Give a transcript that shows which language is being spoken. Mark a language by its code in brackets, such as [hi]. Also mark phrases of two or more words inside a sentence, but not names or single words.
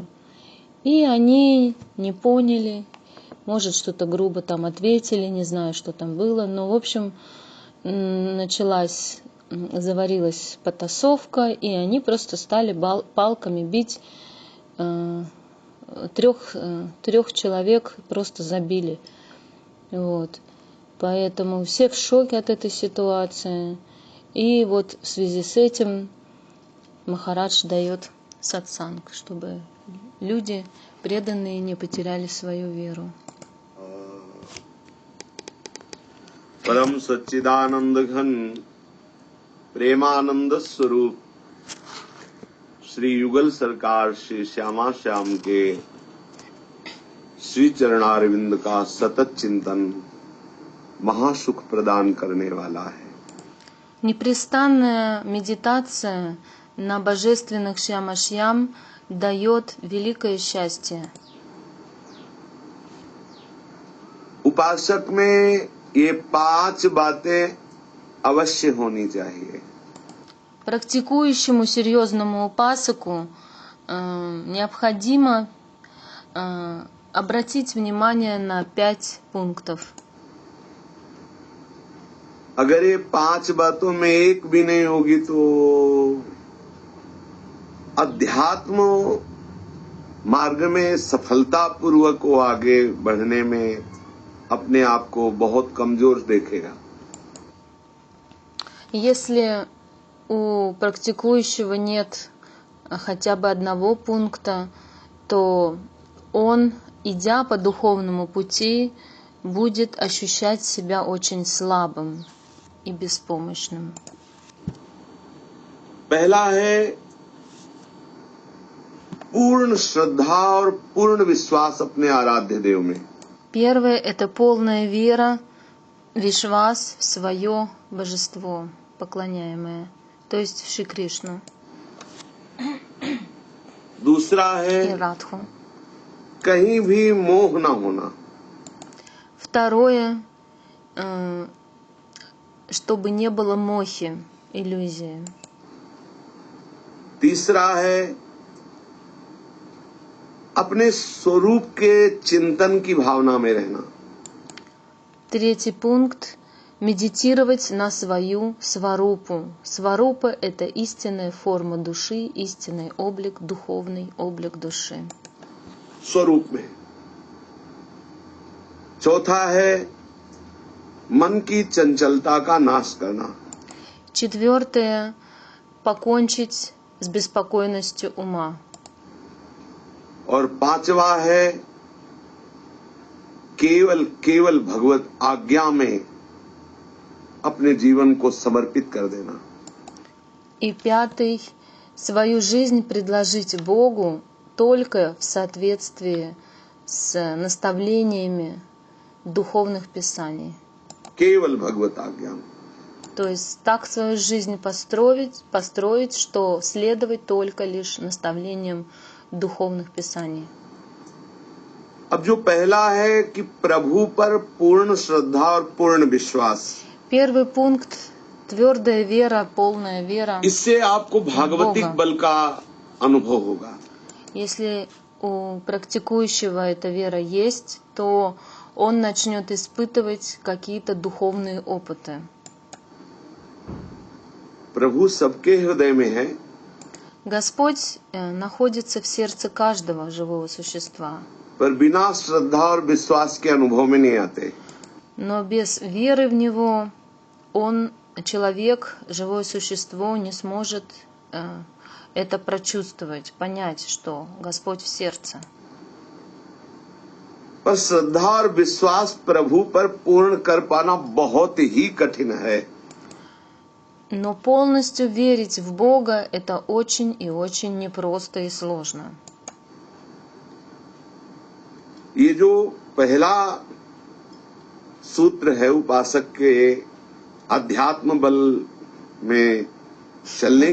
[ru] И они не поняли, может, что-то грубо там ответили, не знаю, что там было, но, в общем, заварилась потасовка, и они просто стали палками бить, трех человек просто забили. Вот. Поэтому все в шоке от этой ситуации. И вот в связи с этим Махарадж дает сатсанг, чтобы люди, преданные, не потеряли свою веру. [hi] परम सच्चिदानंद घन प्रेमानंद स्वरूप श्री युगल सरकार श्री श्यामा श्याम के श्री चरणारविंद का सतत चिंतन महासुख प्रदान करने वाला है. [ru] Непрестанная медитация на божественных Шьяма-Шьям дает великое счастье. [hi] उपासक में ये 5 बातें अवश्य होनी चाहिए. [ru] Практикующему серьезному упасаку необходимо обратить внимание на 5 пунктов. [hi] अगर ये 5 बातों में एक भी नहीं होगी तो अध्यात्म मार्ग में सफलता पूर्वक वो आगे बढ़ने में अपने आप को बहुत कमजोर देखेगा. [ru] Если у практикующего нет хотя бы одного пункта, то он, идя по духовному пути, будет ощущать себя очень слабым и беспомощным. [hi] पहला है पूर्ण श्रद्धा और पूर्ण विश्वास अपने आराध्य देव में. [ru] Первое — это полная вера, вишвас в свое божество, поклоняемое, то есть в Шри Кришну [hi] दूसरा है [ru] и Радху. [hi] कहीं भी मोह ना होना. [ru] Второе, чтобы не было мохи, иллюзии. [hi] तीसरा है अपने स्वरूप के चिंतन की भावना में रहना. [ru] Третий пункт — медитировать на свою сварупу. Сварупа — это истинная форма души, истинный облик, духовный облик души. [hi] स्वरूप में. चौथा है मन की चंचलता का नाश करना. [ru] Четвертое — покончить с беспокойностью ума. [hi] और पांचवा है केवल भगवत आज्ञा में अपने जीवन को समर्पित कर देना. [ru] И пятый — свою жизнь предложить Богу только в соответствии с наставлениями духовных писаний. [hi] केवल भगवत आज्ञा। [ru] То есть так свою жизнь построить, что следовать только лишь наставлениям духовных писаний. [hi] अब जो पहला है कि प्रभु पर पूर्ण श्रद्धा और पूर्ण विश्वास, [ru] Первый пункт – твердая вера, полная вера. [hi] इससे आपको भागवतिक [ru] Бога. [hi] बल का अनुभव होगा। [ru] Если у практикующего эта вера есть, то он начнет испытывать какие-то духовные опыты. [hi] प्रभु सबके हृदय में है, [ru] Господь находится в сердце каждого живого существа, [hi] पर बिना श्रद्धा और विश्वास के अनुभव में नहीं आते। [ru] но без веры в Него человек, живое существо, не сможет это прочувствовать, понять, что Господь в сердце. [hi] पर श्रद्धा और विश्वास प्रभु पर पूर्ण कर पाना बहुत ही कठिन है। [ru] Но полностью верить в Бога – это очень и очень непросто и сложно. [hi] ये जो पहला सूत्र है उपासक के अध्यात्म बल में चलने